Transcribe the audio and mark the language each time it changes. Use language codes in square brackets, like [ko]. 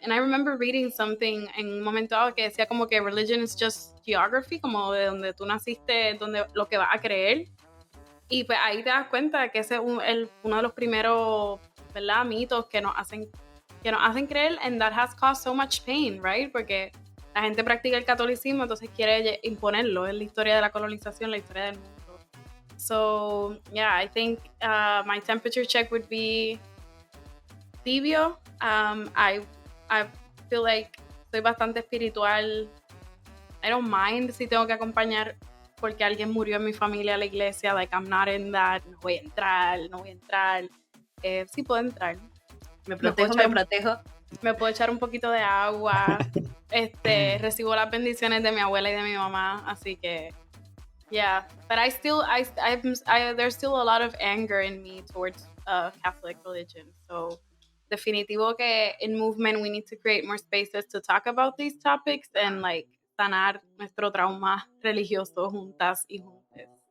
[en] And I remember reading something [es] en un momento dado que decía como que [en] religion is just geography, [es] como de donde tú naciste, donde lo que vas a creer. Y pues ahí te das cuenta que ese es uno de los primeros, ¿verdad?, mitos que nos hacen creer, [en] and that has caused so much pain, right? [es] Porque la gente practica el catolicismo, entonces quiere imponerlo. Es la historia de la colonización, la historia del mundo. [en] So, yeah, I think my temperature check would be tibio. I feel like [es] soy bastante espiritual. [en] I don't mind [es] si tengo que acompañar porque alguien murió en mi familia a la iglesia. [en] Like, I'm not in that. [es] No voy a entrar. Sí puedo entrar. Me protejo. Me puedo echar un poquito de agua. Recibo las bendiciones de mi abuela y de mi mamá. Así que, [en] yeah. But there's still a lot of anger in me towards Catholic religion. So, [es] definitivo que [en] in movement we need to create more spaces to talk about these topics and like [es] sanar nuestro trauma religioso juntas y juntes.